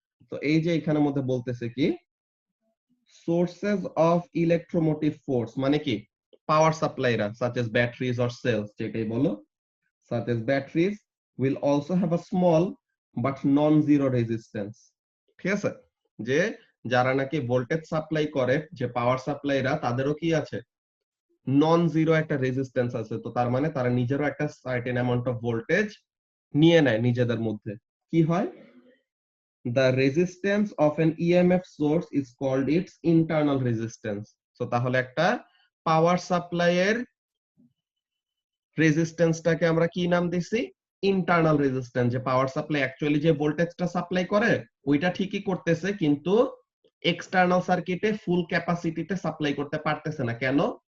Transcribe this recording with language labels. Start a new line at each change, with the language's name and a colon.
Bangla: তো এই যে এখানের মধ্যে বলতেছে কি,
English: sources of electromotive force
Bangla: মানে কি, পাওয়ার সাপ্লাইরা
English: such as batteries or cells,
Bangla: যেটাই বলো,
English: such as batteries will also have a small but non-zero resistance।
Bangla: ঠিক আছে, যে যারা নাকি ভোল্টেজ সাপ্লাই করে, যে পাওয়ার সাপ্লাইরা, তাদেরও কি আছে, নন জিরো একটা রেজিস্ট্যান্স আছে। তো তার মানে তারা নিজেরও একটা সার্টেন অ্যামাউন্ট অফ ভোল্টেজ নিয়ে নেয় নিজেদের মধ্যে। কি হয়,
English: the resistance of an EMF source is called its internal resistance।
Bangla: So তাহলে একটা পাওয়ার সাপ্লাইয়ের রেজিস্ট্যান্সটাকে আমরা কি নাম দিছি, ইন্টারনাল রেজিস্ট্যান্স। যে পাওয়ার সাপ্লাই অ্যাকচুয়ালি যে ভোল্টেজটা সাপ্লাই করে ওইটা ঠিকই করতেছে, কিন্তু এক্সটার্নাল সার্কিটে ফুল ক্যাপাসিটিতে সাপ্লাই করতে পারতেছে না। কেন?